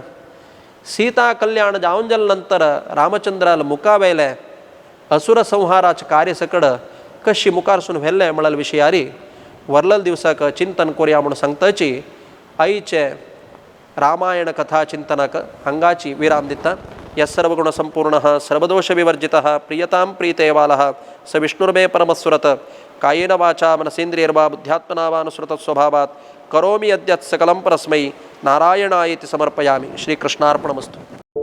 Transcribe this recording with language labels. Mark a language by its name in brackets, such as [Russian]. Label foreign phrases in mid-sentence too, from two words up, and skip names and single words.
[Konkani] सीता कल्याण जावन जाले नंतर रामचंद्राल मुखावेले असुर संहाराचे कार्य सकड कशी मुखारसून व्हेल्लें म्हळ्यार विशयारी वर्लल दिवसाक चिंतन करुया म्हणून सांगताची आईचे रामायण कथा चिंतनाक हांगाची विराम दिता. [Sanskrit] यः सर्वगुणसंपूर्णः सर्वदोषविवर्जितः प्रियतां प्रीतेवालः स विष्णुर्मे परमस्वरत कायेन वाचा मनसेन्द्रियर्वा बुद्ध्यात्मना वा अनुसृतस्वभावात् करोमि यद्यत् सकलं परस्मै नारायणायेति समर्पयामि. श्रीकृष्णार्पणमस्तु.